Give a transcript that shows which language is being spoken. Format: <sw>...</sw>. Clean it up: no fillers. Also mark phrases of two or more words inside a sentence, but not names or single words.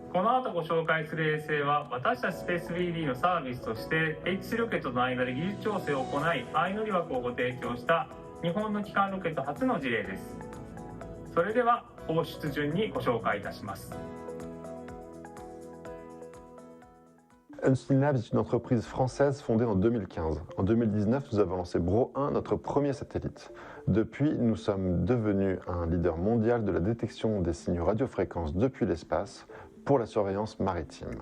<ja>この後ご紹介する衛星は私たちスペース BD のサービスとして H3 ロケットの間で技術調整を行い相乗り枠をご提供した日本の基幹ロケット初の事例です。それでは放出順にご紹介いたします。</ja> <fr>Unseen Labs est une entreprise française fondée en 2015. En 2019, nous avons lancé BRO-1, notre premier satellite. Depuis, nous sommes devenus un leader mondial de la détection des signaux radiofréquences depuis l'espace pour la surveillance maritime.</fr>